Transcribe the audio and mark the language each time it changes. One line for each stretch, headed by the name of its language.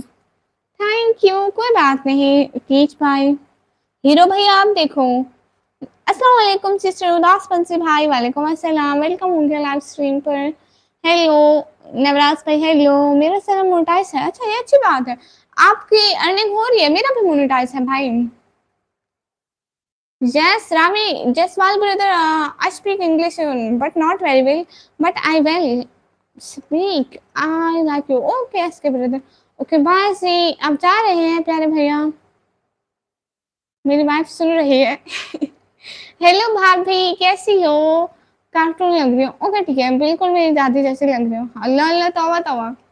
Hindi: Thank you, कोई बात नहीं टीच भाई। हीरो भाई आप देखो। अस्सलाम वालेकुम सिस्टर उदास पंसी भाई, वालेकुम अस्सलाम, वेलकम होंगे लाइव स्ट्रीम पर। हेलो नवराज भाई, हेलो। मेरा चैनल मोनेटाइज है? अच्छा ये अच्छी बात है, आपकी अर्निंग हो रही है। मेरा भी मोनेटाइज है भाई।
English: Yes, Ravi, Jaswal brother, I speak English but not very well, but I will speak. I like you. Okay, SK brother. Okay, bye
Hindi: जी, अब जा रहे हैं प्यारे भैया। मेरी वाइफ सुन रही है। हेलो भाभी कैसी हो? कार्टून लग रही हो। ओके ठीक है, बिल्कुल मेरी दादी जैसी लग रही हो। अल्लाह अल्लाह तौबा तौबा।